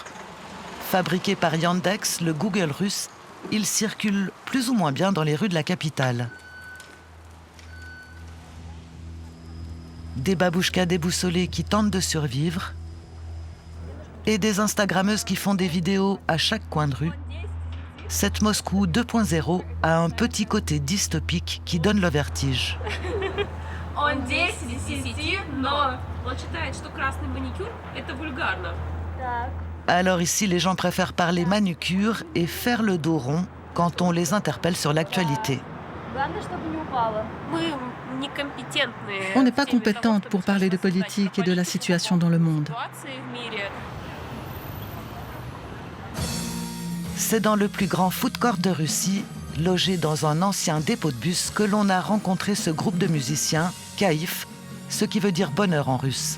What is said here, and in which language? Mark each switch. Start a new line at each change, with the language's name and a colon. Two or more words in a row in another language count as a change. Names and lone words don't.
French: Fabriqués par Yandex, le Google russe, ils circulent plus ou moins bien dans les rues de la capitale. des babouchkas déboussolées qui tentent de survivre et des Instagrammeuses qui font des vidéos à chaque coin de rue, cette Moscou 2.0 a un petit côté dystopique qui donne le vertige.
Russian: Он 10 из 10, но он считает, что красный маникюр – это вульгарно.
French: Alors ici, les gens préfèrent parler manucure et faire le dos rond quand on les interpelle sur l'actualité. On n'est pas compétente pour parler de politique et de la situation dans le monde. C'est dans le plus grand
English: food court
French: de Russie, logé dans un ancien dépôt de bus, que l'on a rencontré ce groupe de musiciens, Kaïf, ce qui veut dire bonheur en russe.